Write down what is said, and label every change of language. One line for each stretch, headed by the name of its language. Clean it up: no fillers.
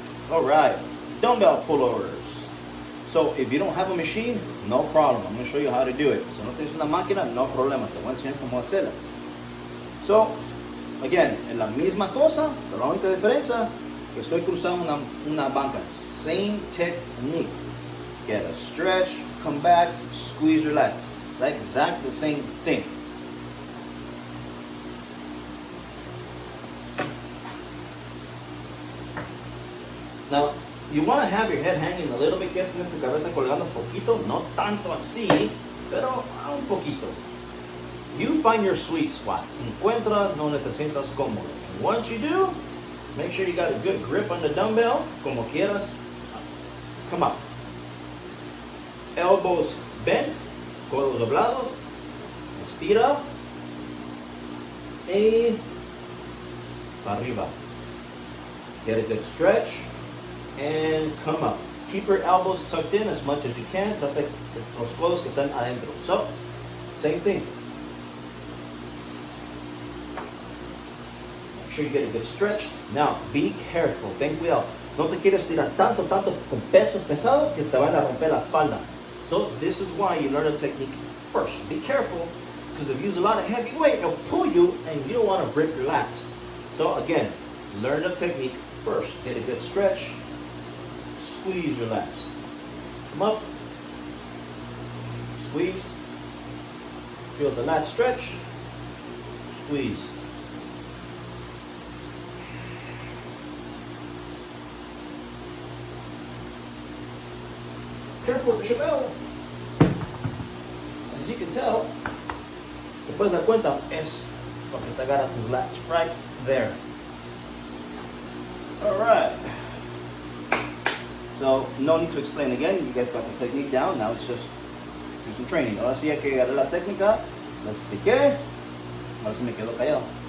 English: All right, dumbbell pullovers. So if you don't have a machine, no problem. I'm going to show you how to do it.
Spanish: Si no tienes una máquina, no problema. Te voy a enseñar cómo hacerla.
English: So, again,
Spanish: es la misma cosa, pero la única diferencia que estoy cruzando una banca.
English: Same technique. Get a stretch, come back, squeeze, relax. It's exactly the same thing. Now, you want to have your head hanging a little bit,
Spanish: que es tu cabeza colgando un poquito, no tanto así, pero un poquito.
English: You find your sweet spot.
Spanish: Encuentra donde te sientas cómodo.
English: And once you do, make sure you got a good grip on the dumbbell,
Spanish: como quieras.
English: Come up. Elbows bent,
Spanish: codos doblados, estira, y para arriba.
English: Get a good stretch, and come up. Keep your elbows tucked in as much as you can.
Spanish: Trata los codos que están adentro.
English: So, same thing. Make sure you get a good stretch. Now, be careful.
Spanish: Ten cuidado. No te quieres tirar tanto con peso pesado que te van a romper la espalda.
English: So this is why you learn the technique first. Be careful, because if you use a lot of heavy weight, it'll pull you and you don't want to break your lats. So again, learn the technique first. Get a good stretch. Squeeze your lats. Come up. Squeeze. Feel the lat stretch. Squeeze. Careful with the Chevelle. As you can tell,
Spanish: te puedes dar cuenta, es lo que te agarra tus lats
English: right there. Alright. So, no need to explain again. You guys got the technique down. Now it's just do some training.
Spanish: Ahora sí hay que agarrar la técnica. La expliqué. Ahora sí me quedo callado.